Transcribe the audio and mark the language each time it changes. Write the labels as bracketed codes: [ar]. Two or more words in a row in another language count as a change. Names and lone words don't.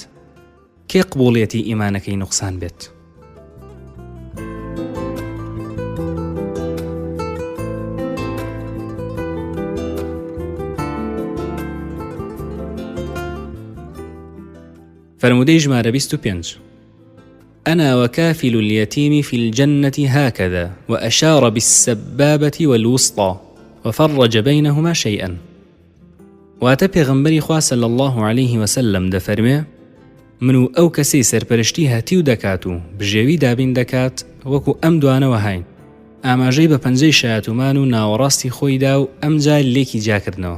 [ckb] کێ قبوڵیەتی ئیمانەکەی نوقسان بێت؟ فرمودەی ژمارە 25. [ar] أنا وكافل اليتيم في الجنة هكذا وأشار بالسبابة والوسطى وفرج بينهما شيئا. [ckb] واتە پێغەمبەری خوا [ar] صلی الله عليه وسلم [ckb] دەفەرمێ من و ئەو کەسەی سەرپەرشتی هەتی و دەکات و بژێوی دابین دەکات وەکو ئەم دوانەوە هاین ئاماژەی بە پەنجەی شایەتومان و ناوەڕاستی خۆیدا و ئەمجا لێکی جاکردنەوە.